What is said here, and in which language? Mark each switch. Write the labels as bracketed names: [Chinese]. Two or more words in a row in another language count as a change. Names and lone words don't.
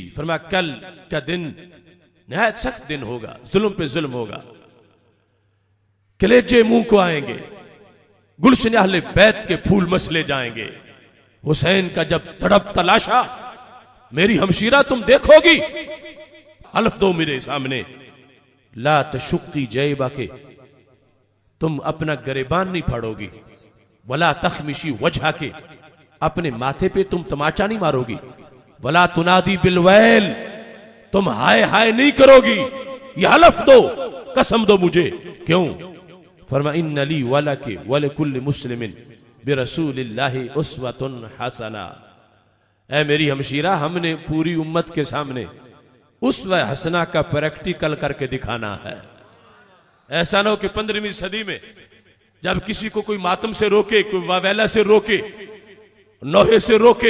[Urdu] فرمایا کل کا دن نہایت سخت دن ہوگا، ظلم پہ ظلم ہوگا، کلیجے منہ کو آئیں گے، گلشن اہل بیت کے پھول مسلے جائیں گے. حسین کا جب تڑپ تلاشہ میری ہمشیرہ تم دیکھو گی، حلف دو میرے سامنے, [Arabic] لا تشقي جيبك, [Urdu] تم اپنا گریبان نہیں پھاڑو گی, [Arabic] ولا تخمشي وجهك, [Urdu] اپنے ماتھے پہ تم طمانچہ نہیں مارو گی, [Arabic] ولا تنادي بالويل, [Urdu] تم ہائے ہائے نہیں کرو گی. یہ حلف دو، قسم دو مجھے۔ کیوں? [Arabic] فرما إن لي ولك ولكل مسلم برسول الله أسوة حسنة. [Urdu] اے میری ہمشیرہ، ہم نے پوری امت کے سامنے اسوہ حسنہ کا پریکٹیکل کر کے دکھانا ہے. ایسا نہ ہو کہ 15ویں صدی میں جب کسی کو کوئی ماتم سے روکے، کوئی واویلا سے روکے، نوحے سے روکے,